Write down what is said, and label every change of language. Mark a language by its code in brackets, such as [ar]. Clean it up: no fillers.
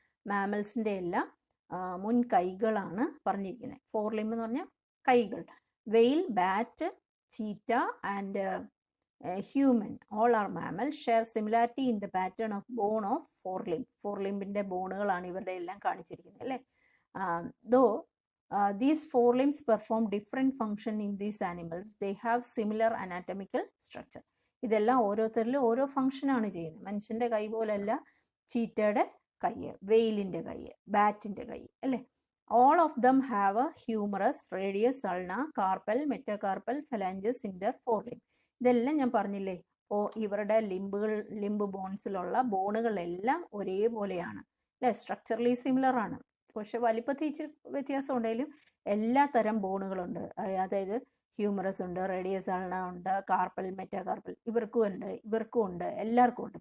[ml] മാമൽസിൻ്റെ എല്ലാം മുൻ കൈകളാണ് പറഞ്ഞിരിക്കുന്നത്. [en] forelimb [ml] എന്ന് പറഞ്ഞാൽ കൈകൾ. [en] Whale, bat, cheetah and human all are mammal share similarity in the pattern of bone of forelimb. [ml] Four ലിംബിൻ്റെ ബോണുകളാണ് ഇവരുടെ എല്ലാം കാണിച്ചിരിക്കുന്നത് അല്ലേ? [en] Though these four limbs perform different function in these animals, they have similar anatomical structure. [ml] ഇതെല്ലാം ഓരോരുത്തരിലും ഓരോ ഫങ്ഷനാണ് ചെയ്യുന്നത്. മനുഷ്യൻ്റെ കൈ പോലല്ല ചീറ്റയുടെ കൈ, വെയിലിൻ്റെ കൈ, ബാറ്റിൻ്റെ കൈ അല്ലേ? [en] All of them have a humerus, radius, ulna, carpal, metacarpal, phalanges in their forelimb. [ml] ഇതെല്ലാം ഞാൻ പറഞ്ഞില്ലേ, ഇവരുടെ ലിംബ് ബോൺസിലുള്ള ബോണുകളെല്ലാം ഒരേപോലെയാണ് അല്ലേ? സ്ട്രക്ചറലി സിമിലർ ആണ്, പക്ഷെ വലിപ്പത്തിൽ ഇച്ചിരി വ്യത്യാസം ഉണ്ടെങ്കിലും എല്ലാ തരം ബോണുകളുണ്ട്. അതായത് ഹ്യൂമറസ് ഉണ്ട്, റേഡിയസ് അൾന ഉണ്ട്, കാർപ്പൽ, മെറ്റാകാർപ്പൽ, ഇവർക്കും ഉണ്ട്, എല്ലാവർക്കും ഉണ്ട്.